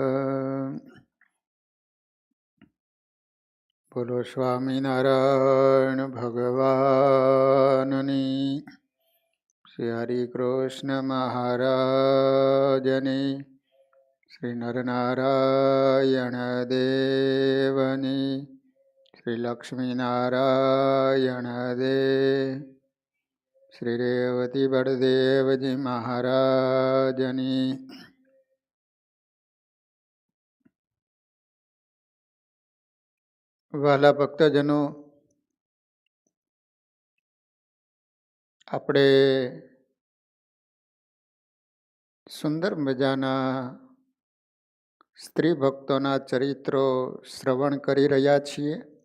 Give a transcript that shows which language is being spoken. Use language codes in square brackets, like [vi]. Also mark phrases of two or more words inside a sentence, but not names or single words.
[gu] બોલો સ્વામિનારાયણ ભગવાનની, શ્રી હરિકૃષ્ણ મહારાજની, શ્રી નરનારાયણ દેવની, શ્રી લક્ષ્મીનારાયણ દેવ, શ્રી રેવતી બળદેવજી મહારાજની। વાલા ભક્તજનો, આપણે સુંદર મજાના સ્ત્રી ભક્તોના ચરિત્રો શ્રવણ કરી રહ્યા છીએ.